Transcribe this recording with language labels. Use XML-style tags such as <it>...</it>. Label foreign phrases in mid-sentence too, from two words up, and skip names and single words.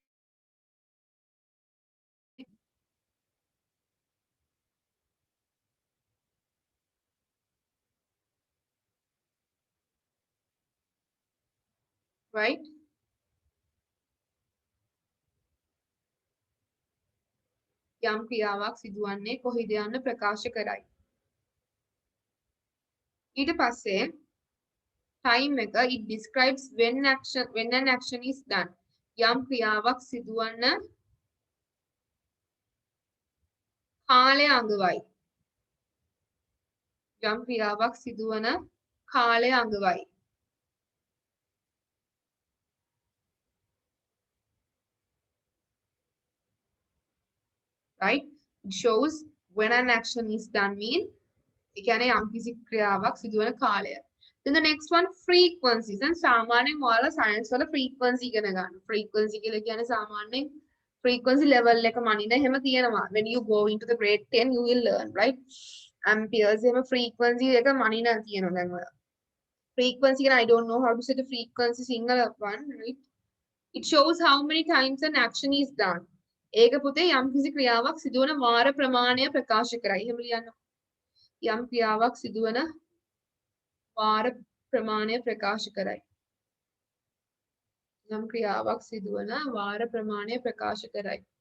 <si>right යම් ක්‍රියාවක් සිදුවන්නේ කොහිද යන්න ප්‍රකාශ කරයි ඊට පස්සේ time එක</si> <en>it describes when an action is done</en> <si>යම් ක්‍රියාවක් සිදුවන කාලය අඟවයි යම් ක්‍රියාවක් සිදුවන කාලය අඟවයි</si> <en>right it shows when an action is done mean</en> <si>ඒ කියන්නේ යම් කිසි ක්‍රියාවක් සිදුවන කාලය</si> <en>then the next one frequencies and</en> <si>සාමාන්‍යයෙන් ඔයාලා science වල</si> <en>frequency</en> <si>ඉගෙන ගන්න frequency කියලා කියන්නේ සාමාන්‍යයෙන්</si> <en>frequency level</en> <si>එක මනින එහෙම තියෙනවා</si> <en>when you go into the grade 10 you will learn right amperes</en> <si>එහෙම frequency එක මනින තියෙනවා දැන් ඔයාලා</si> <en>frequency and I don't know how to say the frequency single one right it shows how many times an action is done</en> <si>ඒක පුතේ යම් කිසි ක්‍රියාවක් සිදුවන වාර ප්‍රමාණය ප්‍රකාශ කරයි. එහෙම ලියන්න. යම් ක්‍රියාවක් සිදුවන වාර ප්‍රමාණය ප්‍රකාශ කරයි. යම් ක්‍රියාවක් සිදුවන වාර ප්‍රමාණය ප්‍රකාශ කරයි.</si>